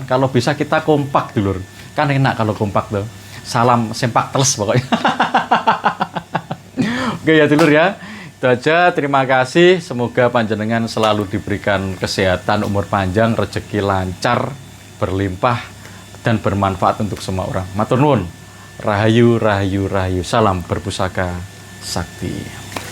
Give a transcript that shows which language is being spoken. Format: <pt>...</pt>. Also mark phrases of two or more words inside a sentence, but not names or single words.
<id>Kalau bisa kita kompak dulur. Kan enak kalau kompak tuh. Salam</id> <jv>sempak teles</jv> <id>pokoknya. Oke ya dulur ya. Itu aja, terima kasih. Semoga panjenengan selalu diberikan kesehatan, umur panjang, rezeki lancar, berlimpah, dan bermanfaat untuk semua orang.</id> <jv>Matur nuwun. Rahayu, rahayu, rahayu.</jv> <id>Salam berpusaka sakti.</id>